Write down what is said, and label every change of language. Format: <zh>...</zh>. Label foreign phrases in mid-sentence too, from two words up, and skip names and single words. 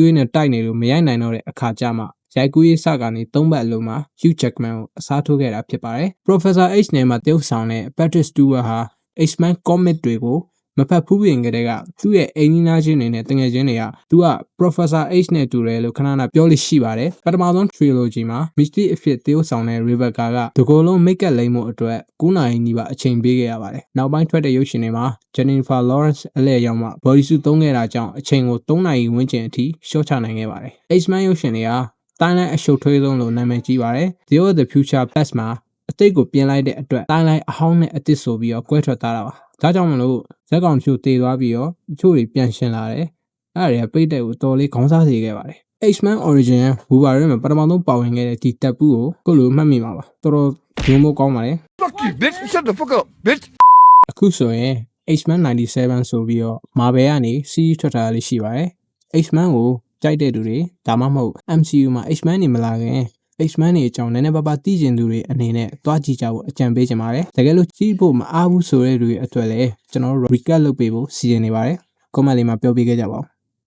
<my>ရေးနဲ့တိုက်နေလို့မရိုက်နိုင်တော့တဲ့အခါကျမှရိုက်ကူးရေးစကနေ3ပတ်အလုံးမှာ Hugh Jackman ကိုအစားထိုးခဲ့တာဖြစ်ပါတယ်။ Professor X နဲ့မှာတရုပ်ဆောင်တဲ့ Patrick Stewart ဟာ X-Men comic တွေကိုမဖတ်ဖူးပြင်ကြတဲ့ကသူ့ရဲ့အိမ်နီးနားချင်းတွေနဲ့တငယ် ချင်းတွေကသူက Professor X နဲ့တူတယ်လို့ခဏခဏပြောလို့ရှိပါတယ်ပထမဆုံး trilogy မှာ Mystique အဖြစ်တရုပ်ဆောင်တဲ့ Rebecca ကတကောလုံး</my> <en>make up</en> <my>လိမ့်မှုအတွက်9နာရီနီးပါးအ ချိန်ပေးခဲ့ရပါတယ်နောက်ပိုင်းထွက်တဲ့ရုပ်ရှင်တွေမှာ Jennifer Lawrence အလဲရောက်မှ</my> <en>body suit</en> <my>သုံးခဲ့တာကြောင့်အချိန်ကို3နာရီဝန်းကျင်အထိရှော့ချနိုင်ခဲ့ပါတယ် X-Men ရုပ်ရှင်တွေကတိုင်းလိုက်အရှုပ်ထွေးဆုံးလို့နာမည်ကြီးပါတယ် Days of the Future Past မှာအတိတ်ကိုပြင်လိုက်တဲ့အတွက်တိုင်းလိုက်အဟောင်းနဲ့အသစ်ဆိုပြီးတော့ကွဲထွက်သွားတာပါဒါကြောင့်မလို့ဇက်ကောင်ချိုတည်သွားပြီးတော့အချို့တွေပြန်ရှင်လာတယ်အဲ့ဒါတွေကပိတ်တဲ့ကိုတော်လေးခေါင်းစားစေခဲ့ပါတယ် X-Men Origin ဘူဘာရဲမှာပထမဆုံးပါဝင်ခဲ့တဲ့ဒီတပ်ပူးကိုကိုလိုမှတ်မိမှာပါတော်တော်ညိုမိုးကောင်းပါတယ်</my> <en>Fuck you bitch shut the fuck up bitch</en> <my>အခုဆိုရင် X-Men 97ဆိုပြီးတော့ Marvel ကနေ series ထွက်ထားလေးရှိပါတယ် X-Men ကိုကြိုက်တဲ့သူတွေဒါမှမဟုတ် MCU မှာ X-Men တွေမလာခင် X-Men တွေအကြောင်းနည်းနည်းပါးပါးသိကျင်သူတွေအနေနဲ့တွားကြည့်ကြဖို့အကြံပေးချင်ပါတယ်တကယ်လို့ကြည့်ဖို့မအားဘူးဆိုတဲ့လူတွေအတွက်လည်းကျွန်တော်တို့ recap လုပ်ပေးဖို့စီစဉ်နေပါတယ် comment လေးမှာပြောပြခဲ့ကြပါဦး</my>